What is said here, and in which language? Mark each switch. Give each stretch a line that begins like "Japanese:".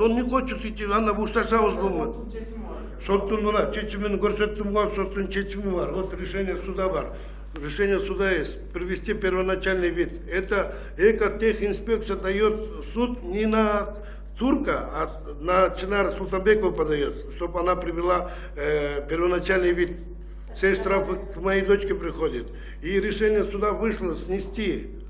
Russian: Он не хочет идти,
Kyrgyz: ана усташалась болмады. Соттун мына чечимин көрсөттүм го, соттун чечими бар.
Russian: Вот решение суда бар. Решение суда есть. Привести первоначальный вид. Это экотехинспекция дает суд не на турка, а на Чинара Султанбекова подает, чтобы она привела первоначальный вид. Все штрафы к моей дочке приходит. И решение суда вышло снести.